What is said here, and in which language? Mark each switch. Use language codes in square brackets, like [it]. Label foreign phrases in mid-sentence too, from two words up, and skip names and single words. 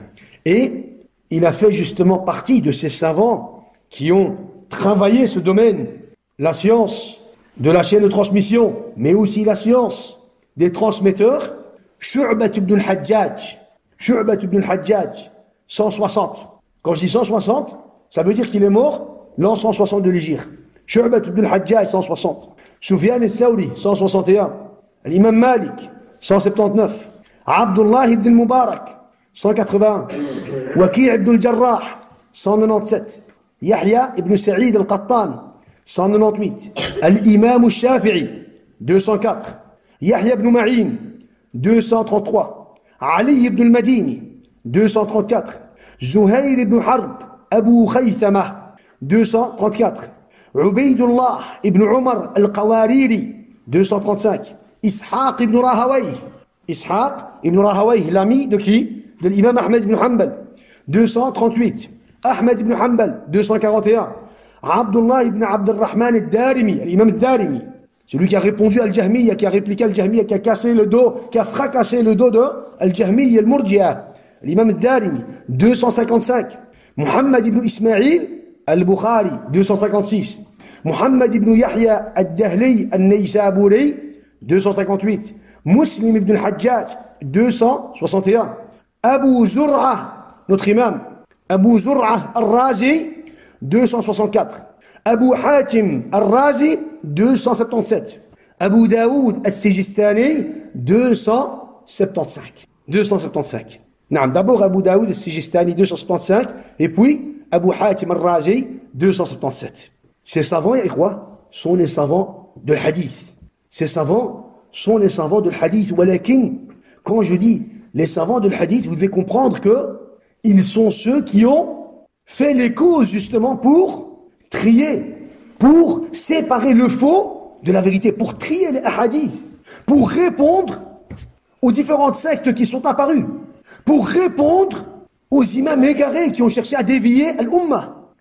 [fr] Et il a fait justement partie de ces savants qui ont travaillé ce domaine, la science de la chaîne de transmission, mais aussi la science des transmetteurs. Shu'bat ibn al-Hajjaj, 160. Quand je dis 160, ça veut dire qu'il est mort l'an 160 de l'Hégire. Shu'bat ibn al-Hajjaj, 160. Sufyan al-Thawri, 161. L'imam Malik, 179. Abdullah ibn al-Mubarak, 181. Waqi' ibn al-Jarrah, 197. Yahya ibn Sa'id al-Qattan, 198. Al-Imam al-Shafi'i, 204. Yahya ibn Ma'in, 233. Ali ibn al-Madini, 234. Zuhayr ibn Harb, Abu Khaythama, 234. Ubaydullah ibn Umar al-Qawariri, 235. Ishaq ibn Rahawayh, l'ami de qui? De l'imam Ahmed ibn Hanbal, 238. Ahmed ibn Hanbal, 241. Abdullah ibn Abdurrahman al-Darimi, l'imam al-Darimi, celui qui a répondu à Al-Jahmiyya, qui a répliqué Al-Jahmiyya, qui a cassé le dos, qui a fracassé le dos de Al-Jahmiyya al-Murji'a, l'imam al-Darimi, 255. Muhammad ibn Ismail al-Bukhari, 256. Muhammad ibn Yahya al-Dahli al-Naysaburi, 258. Muslim ibn al-Hajjaj, 261. Abu Zur'a, notre imam, Abu Zur'a al-Razi, 264. Abu Hatim al-Razi, 277. Abu Daoud al-Sijistani, 275. D'abord Abu Daoud al-Sijistani, 275, et puis Abu Hatim al-Razi, 277. Ces savants, sont les savants de l'hadith. Ces savants sont les savants de l'hadith. Walakin, quand je dis les savants de l'hadith, vous devez comprendre que ils sont ceux qui ont fait les causes justement pour trier, pour séparer le faux de la vérité, pour trier les hadiths, pour répondre aux différentes sectes qui sont apparues, pour répondre aux imams égarés qui ont cherché à dévier l'Ummah.